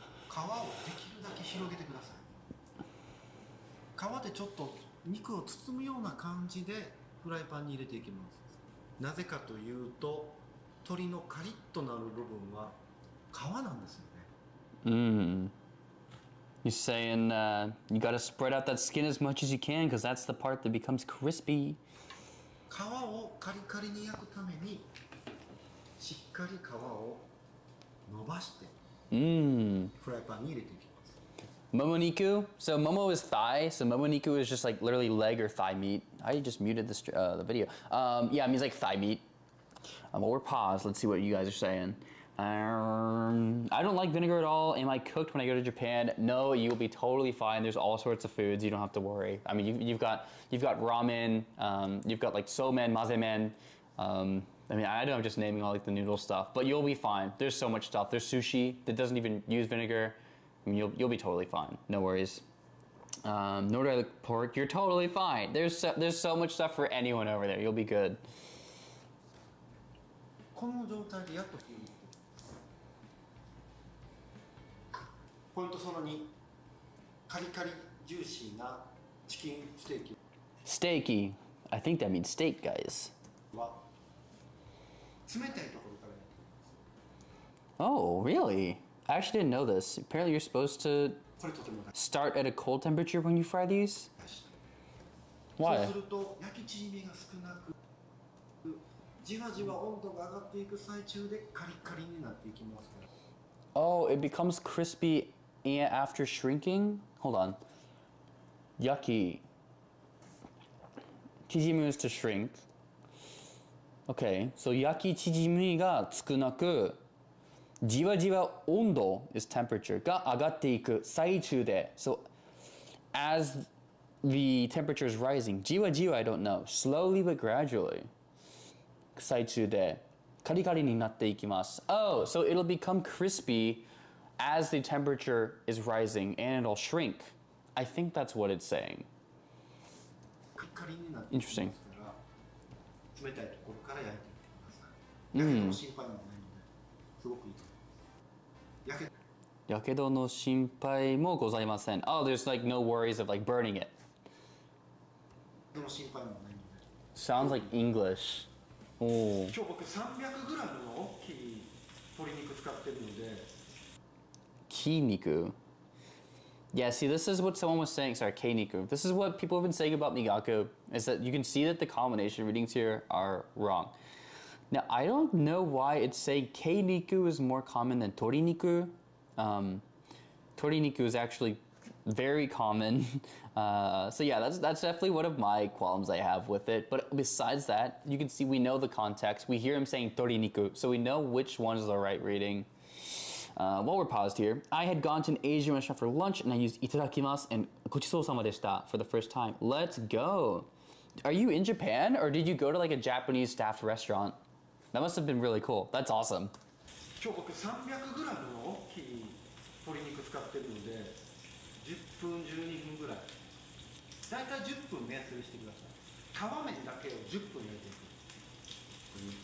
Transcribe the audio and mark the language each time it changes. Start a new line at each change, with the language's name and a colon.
Japanese: 皮をできるだけ広げてください皮でちょっと肉を包むような感じでフライパンに入れていきますなぜかというと鶏のカリッとなる部分は皮なんですよね
English: He's saying you gotta spread out that skin as much as you can because that's the part that becomes crispy.
Japanese: 皮をカリカリに焼くためにしっかり皮を伸ばしてフライパンに入れていきます。
English: Momoniku. So momo is thigh. So momoniku is just like literally leg or thigh meat. I just muted the video. Yeah, it means like thigh meat. Well, we're paused. Let's see what you guys are saying. I don't like vinegar at all. Am I cooked when I go to Japan? No, you'll be totally fine. There's all sorts of foods. You don't have to worry. I mean, you've got ramen. You've got like somen, mazemen. I mean, I know I'm just naming all like the noodle stuff, but you'll be fine. There's so much stuff. There's sushi that doesn't even use vinegar. I mean, you'll be totally fine. No worries. Nor do I like pork. You're totally fine. There's so much stuff for anyone over there. You'll be good.
Japanese: この状態でやっと火を入れてポイントその2、カリカリジューシーなチキンステーキ
English: Steaky. I think that means steak, guys.
Japanese: は冷たいところからやっていきます。
English: Oh, really? I actually didn't know this. Apparently you're supposed to
Japanese: これとても大事。
English: start at a cold temperature when you fry these?
Japanese: そう
English: Why?
Japanese: すると焼き縮みが少なくじわじわ温度が上がっていく最中でカリカリになっていきますから。
English: Oh, it becomes crispy after shrinking? Hold on. Yucky.
Japanese: Chijimu
English: is to shrink. Okay, so
Japanese: yaki chijimi ga tsukunaku, jiwa jiwa ondo
English: is temperature
Japanese: ga agatte iku saichu de.
English: So as the temperature is rising, jiwa jiwa I don't know, slowly but gradually.
Japanese: Saichu de karikari ni natte ikimasu.
English: Oh, so it'll become crispy as the temperature is rising and it'll shrink. I think that's what it's saying.
Japanese: カリカリになっていきますから、冷たいところから焼いていってください。やけどの心配もないので、すごくいいと思います。やけどの心配もございません.
English: Oh, there's like no worries of like burning it.
Japanese: やけどの心配もないので。
English: Sounds like English. Oh.
Japanese: 今日僕 300g の大きい鶏肉使ってるので。 Kiniku.
English: Yeah, see, this is what someone was saying. Sorry, Keiniku. This is what people have been saying about Migaku, is that you can see that the combination readings here are wrong. Now, I don't know why it's saying Keiniku is more common than Toriniku. Toriniku is actually very common. So yeah, that's definitely one of my qualms I have with it. But besides that, you can see we know the context. We hear him saying Toriniku, so we know which one is the right reading. While we're paused here, I had gone to an Asian restaurant for lunch and I used itadakimasu and gochisou-sama deshita for the first time. Let's go. Are you in Japan or did you go to like a Japanese staffed restaurant? That must have been really cool. That's awesome.
Japanese: 今日僕 300g の大きい鶏肉使ってるので10分12分ぐらいだいたい10分目安にしてください。皮目だけを10分焼いていく。